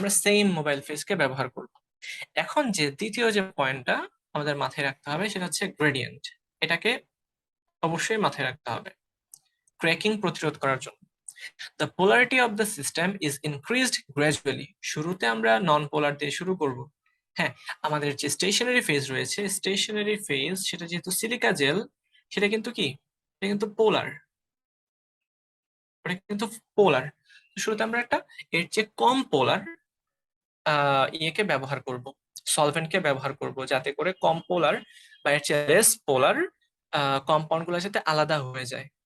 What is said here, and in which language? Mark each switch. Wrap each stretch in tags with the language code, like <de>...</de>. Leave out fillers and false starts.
<bn>আমরা same mobile ফেজকে ব্যবহার করব। এখন যে দ্বিতীয় যে পয়েন্টটা আমাদের মাথায় রাখতে হবে সেটা হচ্ছে গ্রেডিয়েন্ট। এটাকে অবশ্যই মাথায় রাখতে হবে ক্র্যাকিং প্রতিরোধ করার জন্য।</bn> <en>The polarity of the system is increased gradually।</en> <bn>শুরুতে আমরা নন পোলার দিয়ে শুরু করব। হ্যাঁ, আমাদের যে স্টেশনারি ফেজ রয়েছে, স্টেশনারি ফেজ সেটা যেহেতু সিলিকা জেল, সেটা কিন্তু কি, এটা কিন্তু পোলার, এটা কিন্তু পোলার। শুরুতে আমরা একটা এর চেয়ে কম পোলার ইয়েকে ব্যবহার করব, সলভেন্টকে ব্যবহার করব, যাতে করে কম পোলার বা এর চেয়ে লেস পোলার কম্পাউন্ড গুলো যাতে আলাদা হয়ে যায়।</bn>